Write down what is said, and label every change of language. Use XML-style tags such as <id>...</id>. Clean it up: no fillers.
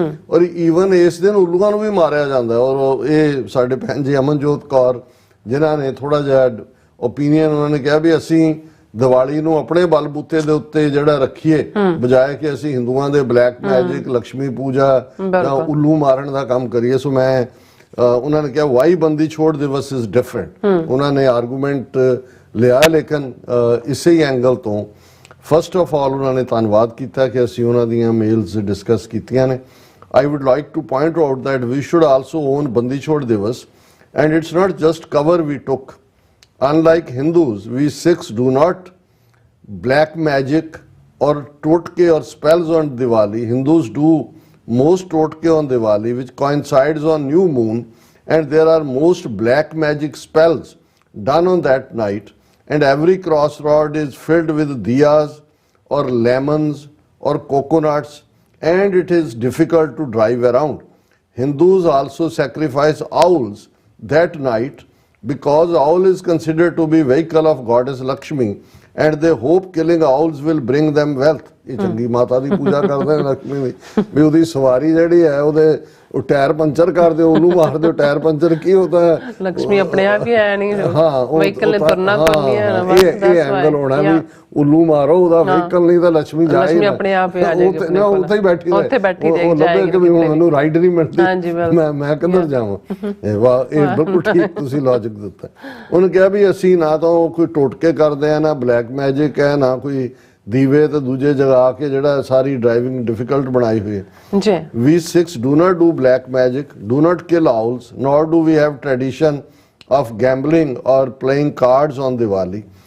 <pa>ਔਰ ਈਵਨ ਇਸ ਦਿਨ ਉੱਲੂਆਂ ਨੂੰ ਵੀ ਮਾਰਿਆ ਜਾਂਦਾ। ਔਰ ਇਹ ਸਾਡੇ ਭੈਣ ਜੀ ਅਮਨਜੋਤ ਕੌਰ ਜਿਨ੍ਹਾਂ ਨੇ ਥੋੜਾ ਜਿਹਾ ਓਪੀਨੀਅਨ, ਉਹਨਾਂ ਨੇ ਕਿਹਾ ਵੀ ਅਸੀਂ ਦੀਵਾਲੀ ਨੂੰ ਆਪਣੇ ਬਲਬੂਤੇ ਦੇ ਉੱਤੇ ਜਿਹੜਾ ਰੱਖੀਏ, ਬਜਾਏ ਕਿ ਅਸੀਂ ਹਿੰਦੂਆਂ ਦੇ ਬਲੈਕ ਮੈਜਿਕ, ਲక్ష్ਮੀ ਪੂਜਾ ਜਾਂ ਉੱਲੂ ਮਾਰਨ ਦਾ ਕੰਮ ਕਰੀਏ। ਸੋ ਮੈਂ ਉਹਨਾਂ ਨੇ ਕਿਹਾ</pa> <en>why Bandi Chhor Divas is different,</en> <pa>ਉਹਨਾਂ ਨੇ ਆਰਗੂਮੈਂਟ ਲਿਆ। ਲੇਕਿਨ ਇਸੇ ਹੀ ਐਂਗਲ ਤੋਂ</pa> <en>first of all</en> <pa>ਉਹਨਾਂ ਨੇ ਧੰਨਵਾਦ ਕੀਤਾ ਕਿ ਅਸੀਂ ਉਹਨਾਂ ਦੀਆਂ ਮੇਲਸ ਡਿਸਕਸ ਕੀਤੀਆਂ ਨੇ।</pa> <en>I would like to point out that we should also own Bandi-Chhor Divas, and it's not just cover we took. Unlike Hindus, we Sikhs do not black magic or totke or spells on Diwali. Hindus do most totke on Diwali, which coincides on new moon, and there are most black magic spells done on that night, and every crossroad is filled with diyas or lemons or coconuts, and it is difficult to drive around. Hindus also sacrifice owls that night because owl is considered to be vehicle of goddess Lakshmi, and they hope killing owls will bring them wealth.</en> <pa>ਇਹ ਚੰਗੀ ਮਾਤਾ ਦੀ ਪੂਜਾ ਕਰਦੇ ਨੇ ਲక్ష్ਮੀ ਦੀ, ਵੀ ਉਹਦੀ ਸਵਾਰੀ ਜਿਹੜੀ ਹੈ ਉਹਦੇ ਉਹ ਟਾਇਰ ਪੰਚਰ ਕਰ ਦਿਓ, ਉਹਨੂੰ ਮਾਰ ਦਿਓ, ਟਾਇਰ ਪੰਚਰ ਕੀ ਹੁੰਦਾ ਹੈ, ਲక్ష్ਮੀ ਆਪਣੇ ਆਪ ਹੀ ਆਇਆ ਨਹੀਂ, ਹਾਂ ਵਹੀਕਲ ਨੇ ਤੁਰਨਾ ਕੋਈ ਹੈ ਨਾ, ਬਸ ਇਹ ਐਂਗਲ ਹੋਣਾ ਵੀ ਉੱਲੂ ਮਾਰੋ ਉਹਦਾ ਵਹੀਕਲ, ਨਹੀਂ ਤਾਂ ਲక్ష్ਮੀ ਜਾਏ, ਲక్ష్ਮੀ ਆਪਣੇ ਆਪ ਹੀ ਆ ਜਾਏਗੀ ਨਾ, ਉੱਥੇ ਹੀ ਬੈਠੀ ਰਹੇ, ਉੱਥੇ ਬੈਠੀ ਜਾਏਗੀ ਕਿ ਮੈਨੂੰ ਰਾਈਡ ਨਹੀਂ ਮਿਲਦੀ, ਮੈਂ ਕਿੱਧਰ ਜਾਵਾਂ। ਇਹ ਬਿਲਕੁਲ ਠੀਕ ਤੁਸੀਂ ਲੌਜਿਕ ਦਿੱਤਾ। ਉਹਨੇ ਕਿਹਾ ਵੀ ਅਸੀਂ ਨਾ ਤਾਂ ਕੋਈ ਟੋਟਕੇ ਕਰਦੇ ਆ, ਨਾ ਬਲੈਕ ਮੈਜਿਕ ਹੈ, ਨਾ ਕੋਈ ਦੀਵੇ ਤੇ ਦੂਜੇ ਜਗਾ ਕੇ ਜਿਹੜਾ ਸਾਰੀ ਡਰਾਈਵਿੰਗ ਡਿਫਿਕਲਟ ਬਣਾਈ ਹੋਈ ਹੈ ਜੀ।</pa> <en>We Sikhs do not do black magic, do not kill owls, nor do we have tradition of gambling or playing cards on Diwali.</en>